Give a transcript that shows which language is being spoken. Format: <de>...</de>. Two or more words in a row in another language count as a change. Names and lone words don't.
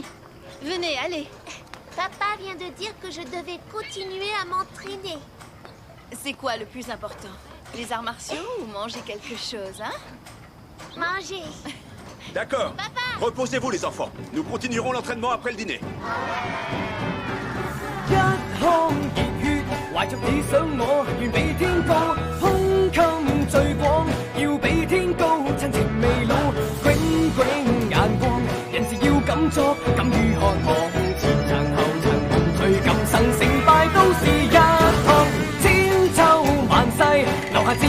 <fr>Venez, allez. Papa vient de dire que je devais continuer à m'entraîner. C'est quoi le plus important? Les arts martiaux ou manger quelque chose, hein? Manger. D'accord. Reposez-vous, les enfants. Nous continuerons l'entraînement après le dîner.</fr> <yue>一腔熱血，懷着理想我願比天高，胸襟最廣，要比天高，親情未老，炯炯眼光，人事要敢作，敢於渴望，前塵後塵共退，今生成敗都是一趟，千秋萬世。</yue>